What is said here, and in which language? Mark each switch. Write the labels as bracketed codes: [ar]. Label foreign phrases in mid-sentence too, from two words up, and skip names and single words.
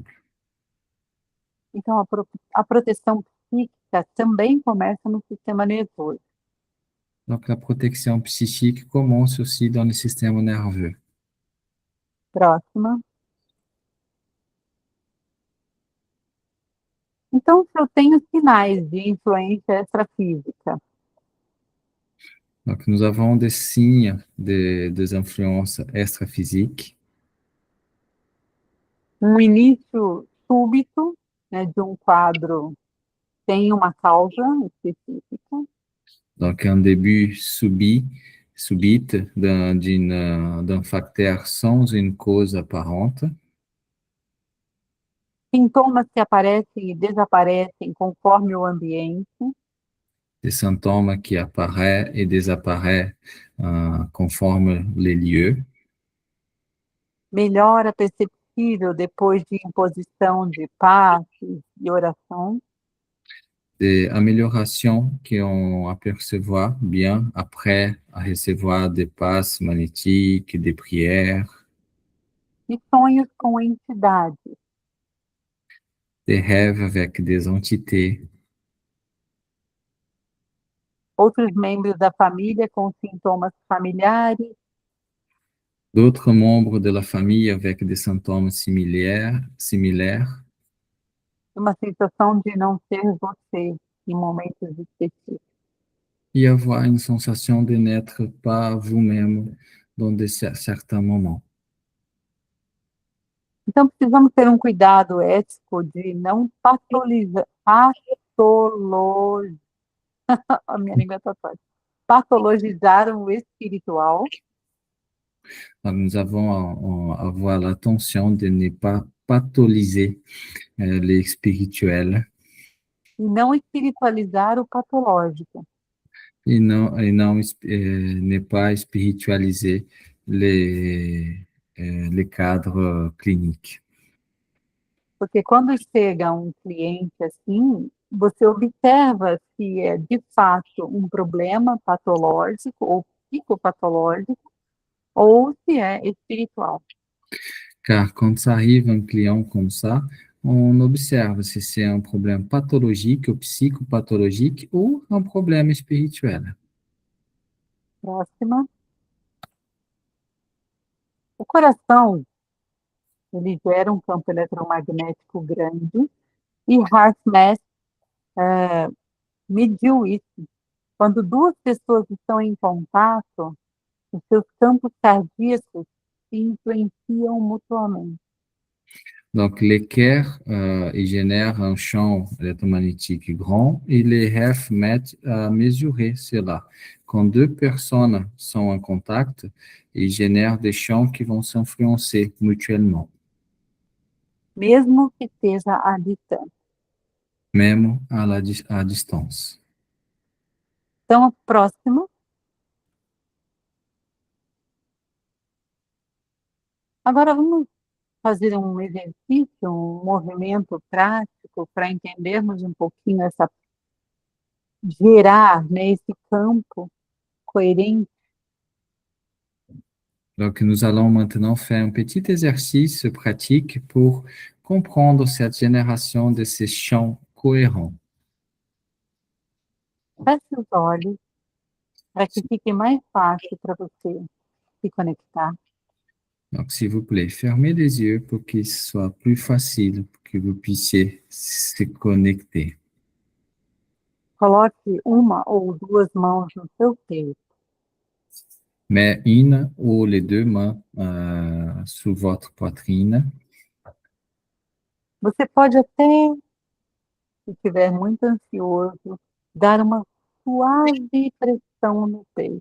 [pt] Então, a proteção psíquica também começa no sistema nervoso. [fr] Donc, la protection psychique commence aussi dans le système nerveux. [pt] Próxima. Então, se eu tenho sinais de influência extrafísica, [fr] Donc, nous avons des signes des influences extraphysiques. [pt] início súbito, né, de um quadro sem uma causa específica, [fr] Donc, un début subite d'un facteur sans une cause apparente. [pt] sintomas que aparecem e desaparecem conforme o ambiente, [fr] Des symptômes qui apparaissent et désapparaissent conforme les lieux. [pt] melhora perceptível depois de imposição de passes e oração, [fr] Des améliorations qu'on apercevoir bien après à recevoir des passes magnétiques, des prières, [pt] e sonhos com entidades, [fr] des rêves avec des entités, [pt] outros membros da família com sintomas familiares, [fr] d'autres membres de la famille avec des symptômes similaires, [pt] uma sensação de não ser você em momentos específicos. [fr] et avoir une sensation de n'être pas vous-même dans certains moments. [pt] Então, precisamos ter um cuidado ético de não patologizar, a minha língua está torta, patologizar o espiritual [fr] Alors, nous avons à avoir l'attention de ne pas pathologiser les spirituels [pt] e não espiritualizar o patológico. [fr] et non ne pas spiritualiser les cadres cliniques. [pt] Porque quando chega um cliente assim, você observa se é de fato um problema patológico ou psicopatológico ou se é espiritual. [fr] Car quand ça arrive un client comme ça, on observe si c'est un problème pathologique ou psychopathologique ou un problème spirituel. [pt] Próxima. O coração, ele gera um campo eletromagnético grande e HeartMath mediu isso. Quando duas pessoas estão em contato, os seus campos cardíacos se influenciam mutuamente. [fr] Donc, l'équerre, il génère un champ électromagnétique grand et les RF mettent à mesurer cela. Quand deux personnes sont en contact, ils génèrent des champs qui vont s'influencer mutuellement, [pt] Mesmo que esteja à distância. [fr] même à distance. [pt] Então, a próxima. Agora, vamos fazer um exercício, um movimento prático para entendermos um pouquinho gerar, né, esse campo coerente. [fr] Donc, nous allons maintenant faire un petit exercice pratique pour comprendre cette génération de ces champs cohérents. [pt] Feche os olhos para que fique mais fácil para você se conectar. [fr] Donc, s'il vous plaît, fermez les yeux pour qu'il soit plus facile, pour que vous puissiez se connecter. [pt] Coloque uma ou duas mãos no seu peito. [fr] Mais une ou les deux mains sous votre poitrine. [pt] Você pode até, se estiver muito ansioso, dar uma suave pressão no peito.